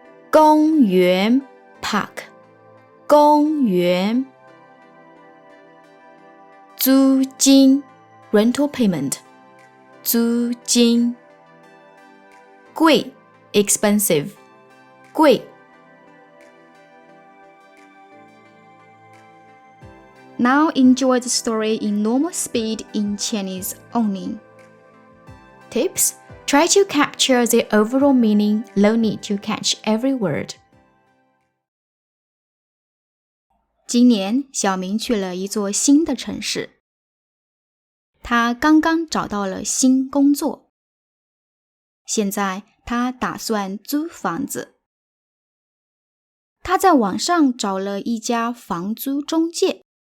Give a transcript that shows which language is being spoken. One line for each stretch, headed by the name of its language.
Chinese: 公园
English: park
Chinese: 公园。租金
English: rental payment
Chinese: 租金。贵
English: expensive
Chinese: 贵。
English: Now enjoy the story in normal speed in Chinese only. Tips: try to capture the overall meaning, no need to catch every word.
Chinese: 今年，小明去了一座新的城市。他刚刚找到了新工作。现在，他打算租房子。他在网上找了一家房租中介。